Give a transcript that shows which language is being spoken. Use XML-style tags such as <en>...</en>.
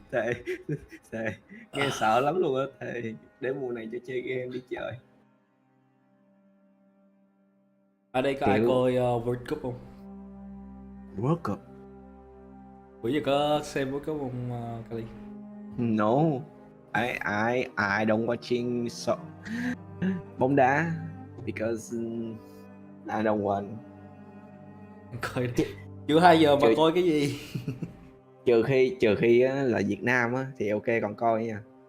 <vi>thề nghe sợ lắm luôn á, thề để mùa này cho chơi game đi chơi. Ở đây có ai coi World Cup không? World Cup? Bữa giờ có xem World Cup không, Kali?</vi> <en>No, I don't watching bóng đá because I don't want.</en> <vi>Coi đi. Chưa 2 giờ mà coi cái gì? trừ khi á, là Việt Nam á thì ok còn coi nha.</vi>